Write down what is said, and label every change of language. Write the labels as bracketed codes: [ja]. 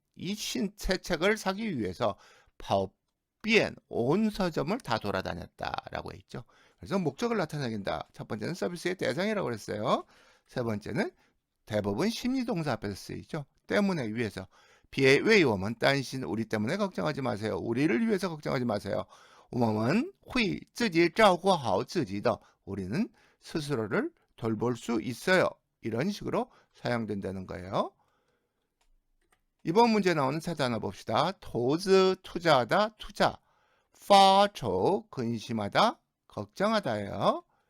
[ko] 이 새 책을 사기 위해서 跑遍 온 서점을 다 돌아다녔다라고 했죠. 그래서 목적을 나타내긴다. 첫 번째는 서비스의 대상이라고 그랬어요. 세 번째는 대부분 심리동사 앞에서 쓰이죠. 때문에 위해서. [zh] 비에 웨이워먼 딴신 [ko] 우리 때문에 걱정하지 마세요. 우리를 위해서 걱정하지 마세요. [zh] 我们会自己照顾好自己的. [ko] 우리는 스스로를 돌볼 수 있어요. 이런 식으로 사용된다는 거예요. 이번 문제 나오는 세 단어 봅시다. 도즈 투자하다, 투자. 发愁 근심하다, 걱정하다예요.